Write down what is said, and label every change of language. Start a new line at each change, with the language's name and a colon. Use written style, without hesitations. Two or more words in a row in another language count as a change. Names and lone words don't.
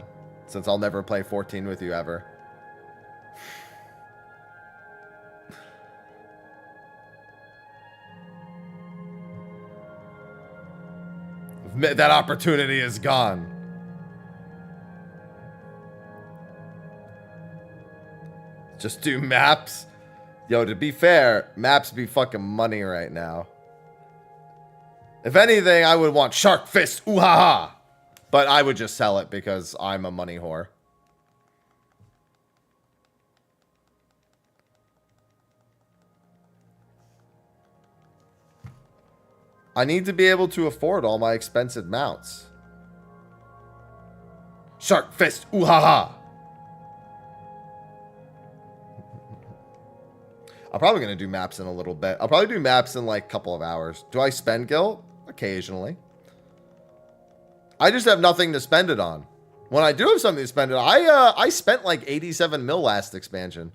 English: Since I'll never play 14 with you ever. That opportunity is gone. Just do maps. Yo, to be fair, maps be fucking money right now. If anything, I would want Shark Fist, ooh ha ha. But I would just sell it because I'm a money whore. I need to be able to afford all my expensive mounts. Shark Fist, ooh ha ha. I'm probably going to do maps in a little bit. I'll probably do maps in like a couple of hours. Do I spend Gil? Occasionally. I just have nothing to spend it on. When I do have something to spend it on, I spent like 87 mil last expansion.